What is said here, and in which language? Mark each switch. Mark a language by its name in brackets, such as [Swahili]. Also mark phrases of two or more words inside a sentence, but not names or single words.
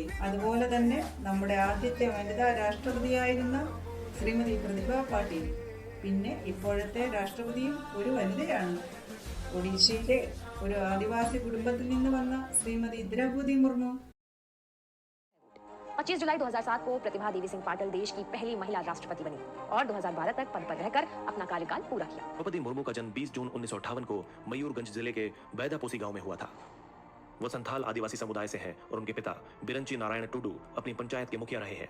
[Malayalam] അതുപോലെ തന്നെ നമ്മുടെ ആദ്യത്തെ വനിതാ രാഷ്ട്രപതിയായിരുന്ന ശ്രീമതി പ്രതിഭ പാട്ടീൽ. പിന്നെ ഇപ്പോഴത്തെ രാഷ്ട്രപതിയും ഒരു വനിതയാണ്. ഒഡീഷയിലെ ഒരു ആദിവാസി കുടുംബത്തിൽ നിന്ന് വന്ന ശ്രീമതി ദ്രൗപദി മുർമു. [Hindi] 25 जुलाई 2007 को प्रतिभा देवी सिंह पाटिल देश की पहली महिला राष्ट्रपति बनी और 2012 तक पद पर रहकर अपना कार्यकाल पूरा किया। द्रौपदी मुर्मू का जन्म 20 जून 1958 को मयूरगंज जिले के बैदापोसी गांव में हुआ था। वो संथाल आदिवासी समुदाय से है और उनके पिता बिरंची नारायण टुडू अपनी पंचायत के मुखिया रहे हैं।